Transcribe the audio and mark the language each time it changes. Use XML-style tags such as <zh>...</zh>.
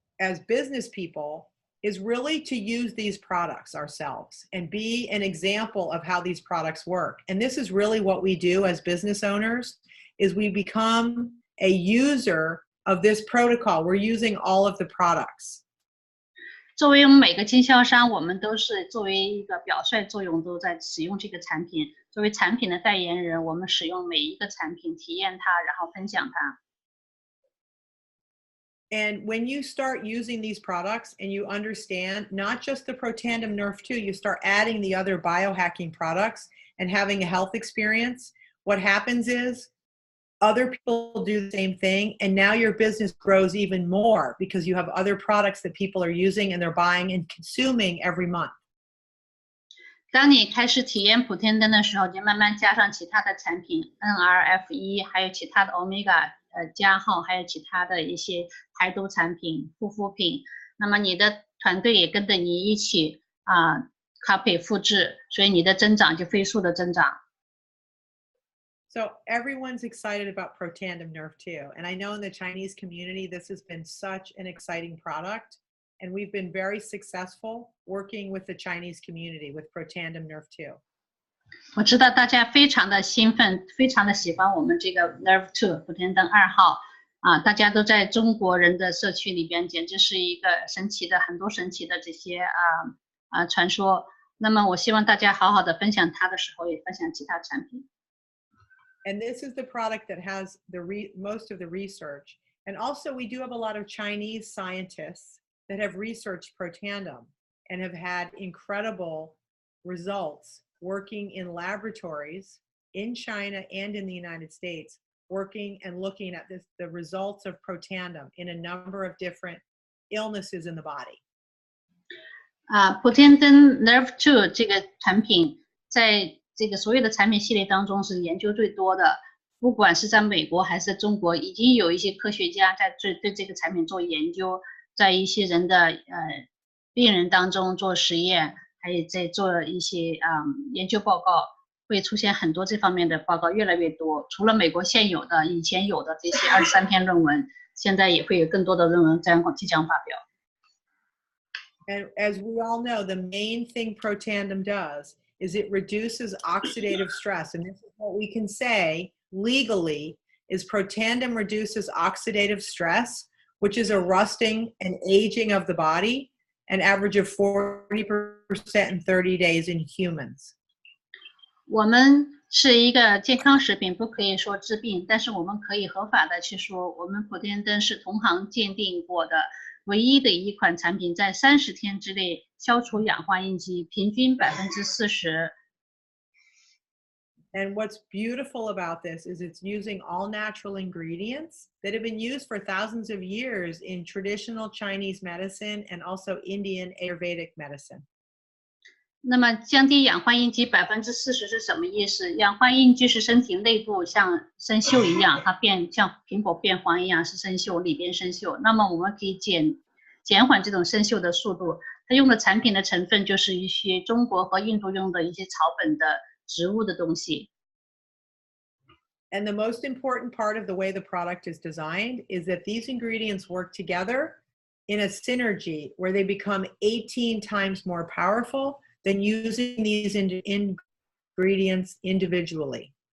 <en>as business people is really to use these products ourselves and be an example of how these products work. And this is really what we do as business owners, is we become a user of this protocol. We're using all of the products.</en> <zh>作为我们每个经销商，我们都是作为一个表率作用，都在使用这个产品。作为产品的代言人，我们使用每一个产品，体验它，然后分享它。</zh> <en>And when you start using these products and you understand not just the Protandim Nerve 2, you start adding the other biohacking products and having a health experience, what happens is other people do the same thing, and now your business grows even more because you have other products that people are using and they're buying and consuming every month.</en> <zh>当你开始体验普天灯的时候，就慢慢加上其他的产品 NRF1，还有其他的 Omega 加号，还有其他的一些排毒产品、护肤品。那么你的团队也跟着你一起copy 复制，所以你的增长就飞速的增长。</zh> <en>So everyone's excited about Protandim Nerve 2. And I know in the Chinese community, this has been such an exciting product. And we've been very successful working with the Chinese community with Protandim Nerve 2.</en> <zh>我知道大家非常的兴奋，非常的喜欢我们这个 Nerve 2普天灯2号大家都在中国人的社区里边，简直是一个神奇的很多神奇的这些传说。那么我希望大家好好的分享它的时候，也分享其他产品。</zh> <en>And this is the product that has most of the research. And also we do have a lot of Chinese scientists that have researched Protandim and have had incredible results working in laboratories in China and in the United States, working and looking at the results of Protandim in a number of different illnesses in the body.</en> <zh>普天灯 Nerve 2这个产品在这个所有的产品系列当中是研究最多的，不管是在美国还是在中国，已经有一些科学家在对这个产品做研究，在一些人的病人当中做实验，还有在做一些研究报告，会出现很多这方面的报告，越来越多。除了美国现有的、以前有的这些23篇论文，现在也会有更多的论文即将发表。</zh> <en>And as we all know, the main thing Protandim does is it reduces oxidative stress. And this is what we can say legally is Protandim reduces oxidative stress, which is a rusting and aging of the body, an average of 40% in 30 days in humans.</en> <zh>我们是一个健康食品，不可以说治病，但是我们可以合法的去说，我们普天灯是同行鉴定过的唯一的一款产品，在30天之内消除氧化印记，平均40%。</zh> <en>And what's beautiful about this is it's using all natural ingredients that have been used for thousands of years in traditional Chinese medicine and also Indian Ayurvedic medicine.</en> <zh>那么降低氧化印记40%是什么意思？氧化印记是身体内部像生锈一样，它像苹果变黄一样是生锈，里边生锈。那么我们可以减缓这种生锈的速度。它用的产品的成分就是一些中国和印度用的一些草本的植物的东西。</zh> <en>And the most important part of the way the product is designed is that these ingredients work together in a synergy where they become 18 times more powerful than using these ingredients individually.</en>